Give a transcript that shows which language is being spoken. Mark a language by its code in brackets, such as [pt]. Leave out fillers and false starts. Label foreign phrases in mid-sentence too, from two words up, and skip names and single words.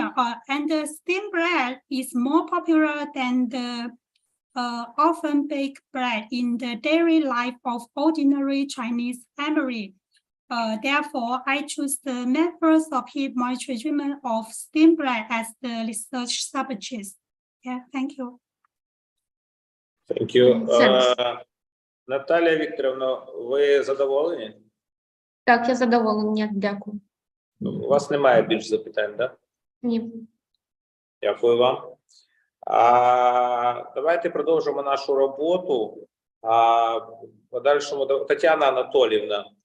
[en] And the steam bread is more popular than the often baked bread in the daily life of ordinary Chinese family. Therefore, I choose the methods of heat moisture treatment of steam bread as the research subjects. Yeah, thank you. Thank you. Thanks. [uk] Наталія Вікторівна, ви задоволені? Так, я задоволена, дякую. У вас немає більш запитань, так? Ні. Дякую вам. Давайте продовжимо нашу роботу. Подальшому Тетяна Анатоліївна.